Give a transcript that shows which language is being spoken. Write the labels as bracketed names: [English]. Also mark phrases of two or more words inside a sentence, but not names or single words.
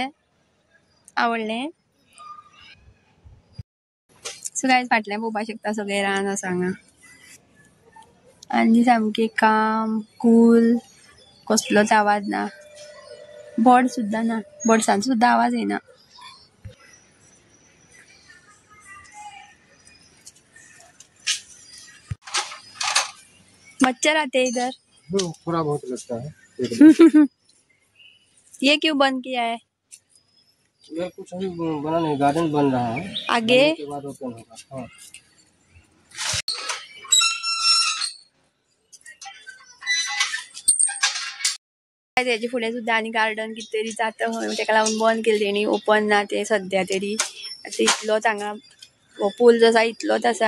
[Konkani] आवडलें. [English] so guys [Konkani] फाटल्यान पळोवपाक शकता सगळे रान आसा हांगा. आनी सामकें काम कूल. कसलोच आवाज ना. बर्ड सुद्दां ना. बर्डसांचो सुद्दां आवाज येना. [Hindi] मच्छर आते इधर. थोड़ा बहुत लगता है. ये क्यों बंद किया है. ये कुछ अभी बना नहीं, गार्डन बन रहा है. आगे के बाद ओपन होगा. हाँ. [Konkani] तेजे फुडें सुद्दां आनी गार्डन कितें तरी जाता खंय तेका लागून बंद केलें तेणी. ओपन ना ते सद्या तरी. इतलोच हांगा पूल जो आसा इतलोच आसा.